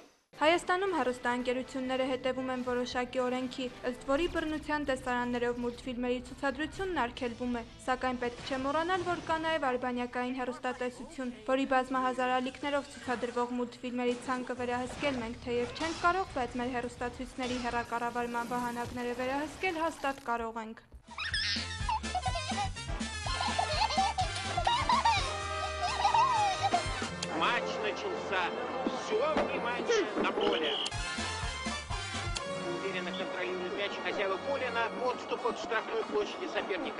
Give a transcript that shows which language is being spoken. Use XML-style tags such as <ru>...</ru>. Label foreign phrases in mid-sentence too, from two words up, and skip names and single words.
<hy>Հայաստանում հեռուստաընկերությունները հետևում են որոշակի օրենքի, ըստ որի բռնության տեսարաններով մուլտֆիլմերի ցուցադրությունն արգելվում է, սակայն պետք չէ մոռանալ, որ կա նաև արբանյակային հեռուստատեսություն, որի բազմահազար ալիքներով ցուցադրվող մուլտֆիլմերի ցանկը վերահսկել մենք թեև չենք կարող, բայց մեր հեռուստացույցների հեռակառավարման վահանակները վերահսկել հաստատ կարող ենք։</hy> <ru>Матч начался. Все внимание на поле. Уверенно контролирует мяч хозяева поля на подступах к штрафной площади соперника.</ru>